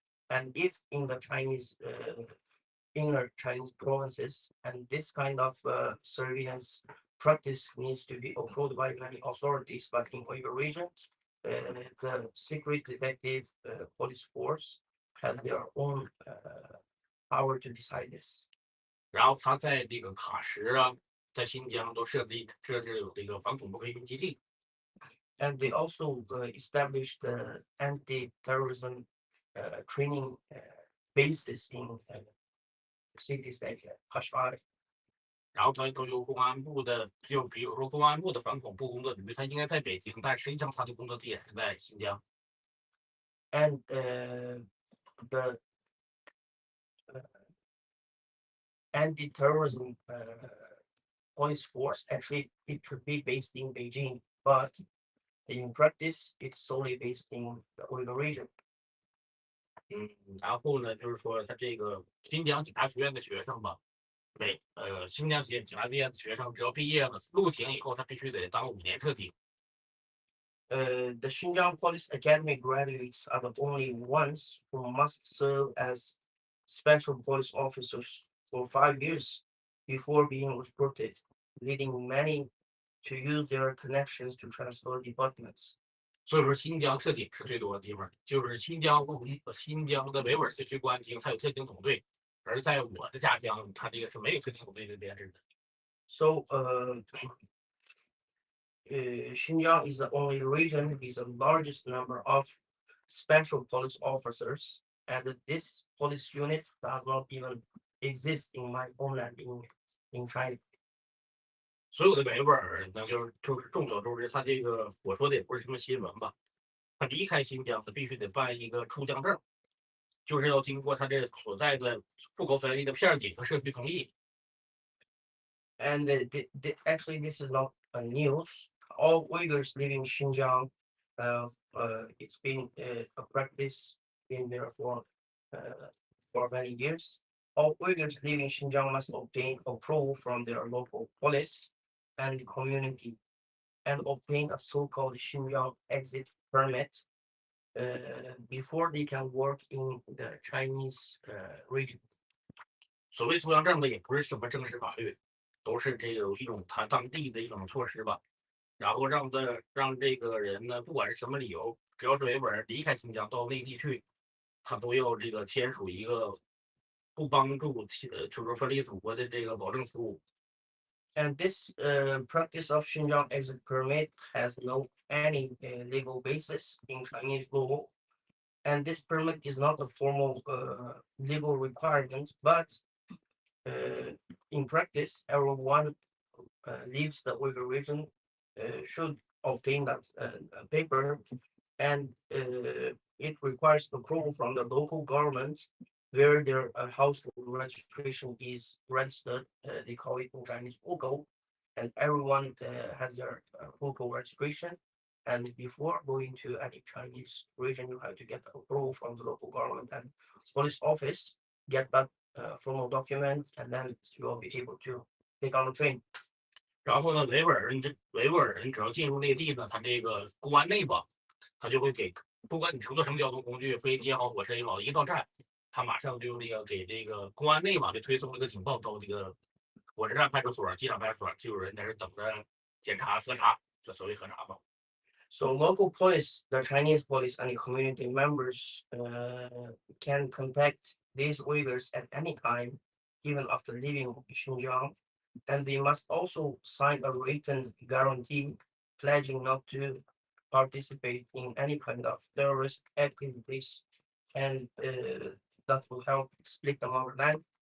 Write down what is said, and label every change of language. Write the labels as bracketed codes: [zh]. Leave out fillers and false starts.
[en] And if in the Chinese inner Chinese provinces, and this kind of surveillance practice needs to be approved by many authorities, but in Uyghur region, the secret detective police force has their own power to decide this. [zh] 然后他在这个喀什啊，在新疆都设置有这个反恐怖培训基地。 [en] And they also established the anti-terrorism training bases in cities like Kashgar. [zh] 然后他都由公安部的，就比如说公安部的反恐部工作局，他应该在北京，但实际上他的工作地点是在新疆。 [en] And the anti-terrorism police force actually it could be based in Beijing, but in practice it's solely based in the Uyghur region. [zh] 然后呢，就是说他这个新疆警察学院的学生吧，新疆警察学院的学生只要毕业了入警以后，他必须得当5年特警。 [en] The Xinjiang Police Academy graduates are the only ones who must serve as special police officers for 5 years before being recruited, leading many to use their connections to transfer departments. [zh] 所以说，新疆特警是最多的地方，就是新疆的维吾尔自治区公安厅，它有特警总队，而在我的家乡，它这个是没有特警总队的编制的。 [en] So, Xinjiang is the only region with the largest number of special police officers, and this police unit does not even exist in my homeland in China. [zh] 所有的维吾尔那就是众所周知，他这个我说的也不是什么新闻吧，他离开新疆，他必须得办一个出疆证，就是要经过他这所在的户口所在地的片警和社区同意。 [en] And actually, this is not a news. All Uyghurs living in Xinjiang, it's been a practice in there for many years. All Uyghurs living in Xinjiang must obtain approval from their local police and community, and obtain a so-called Xinjiang exit permit before they can work in the Chinese region. [zh] 所谓出洋证呢，也不是什么正式法律，都是这个一种他当地的一种措施吧。然后让这个人呢，不管是什么理由，只要是维吾尔人离开新疆到内地去，他都要这个签署一个不帮助就是分离祖国的这个保证书。 [en] And this practice of Xinjiang exit permit has no any legal basis in Chinese law, and this permit is not a formal legal requirement. But in practice, everyone leaves the Uyghur region should obtain that paper, and it requires approval from the local government where their household registration is registered. They call it in Chinese 户口, and everyone has their 户口 registration. And before going to any Chinese region, you have to get approval from the local government and police office, get that formal document, and then you will be able to take on the train. [zh] 然后呢，维吾尔人只要进入内地呢，他这个公安内吧，他就会给，不管你乘坐什么交通工具，飞机也好，火车也好，一到站，他马上就给这个公安内网就推送了个警报到这个火车站派出所、机场派出所，就有人在这等着检查核查，这所谓核查吧。 [en] So local police, the Chinese police and the community members can contact these Uyghurs at any time, even after leaving Xinjiang. And they must also sign a written guarantee pledging not to participate in any kind of terrorist activities, and that will help split the motherland.